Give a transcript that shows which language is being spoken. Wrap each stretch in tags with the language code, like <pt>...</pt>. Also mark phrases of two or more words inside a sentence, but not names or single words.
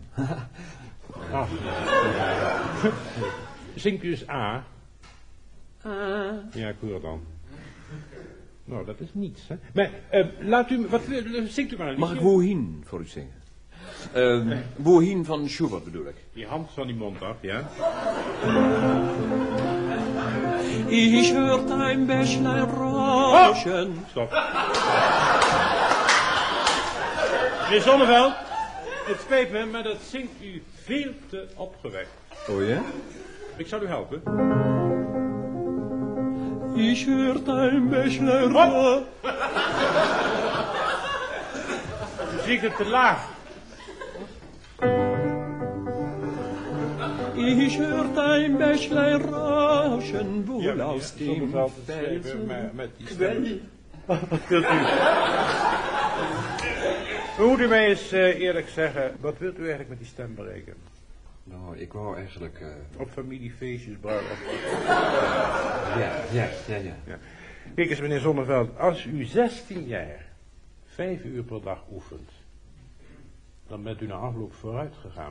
<nl>Ach, zingt u eens A. Ja, ik hoor dan. Nou, dat is niets, hè. Maar, laat u... zingt u maar een Mag ik Wohin voor u zingen? Wohin van Schubert bedoel ik. Die hand van die mond af, ja?</nl> <de>Ich hört ein Bächlein rauschen.</de> <nl>Stop. Meneer Zonneveld, het spijt me, maar dat zingt u veel te opgewekt. Oh ja? Ik zal u helpen.</nl> <de>Ich hört ein Bächlein rauschen.</de> <nl>U zingt het te laag.</nl> <de>Ich hört ein Bächlein rauschen, wohl</de> <nl>Ja,</nl> <de>aus dem</de> <nl>Zonneveld,</nl> <de>Felsen.</de> <nl>maar met die stem. Wat wilt u? Moet u mij eens eerlijk zeggen, wat wilt u eigenlijk met die stem bereiken? Nou, ik wou eigenlijk... Op familiefeestjes, bruiloft. Ja. Kijk eens, meneer Zonneveld, als u 16 jaar 5 uur per dag oefent, dan bent u na afloop vooruit gegaan.</nl>